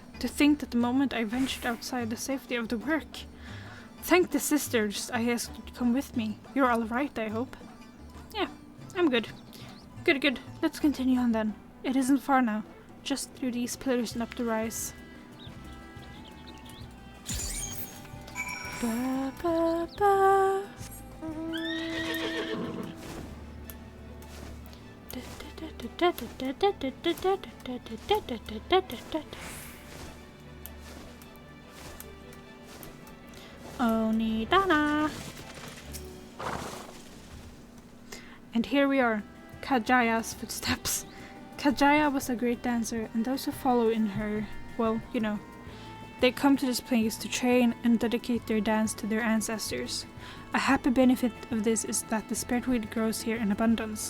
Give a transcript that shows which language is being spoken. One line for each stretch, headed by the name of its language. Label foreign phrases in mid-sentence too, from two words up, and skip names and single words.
English: To think that the moment I ventured outside the safety of the work. Thank the sisters I asked you to come with me. You're alright, I hope. Yeah, I'm good. Good. Let's continue on then. It isn't far now. Just through these pillars and up the rise. Ba, ba, ba. Onidana. And here we are, Kajaya's footsteps. Kajaya was a great dancer, and those who follow in her, well, you know, they come to this place to train and dedicate their dance to their ancestors. A happy benefit of this is that the spiritweed grows here in abundance.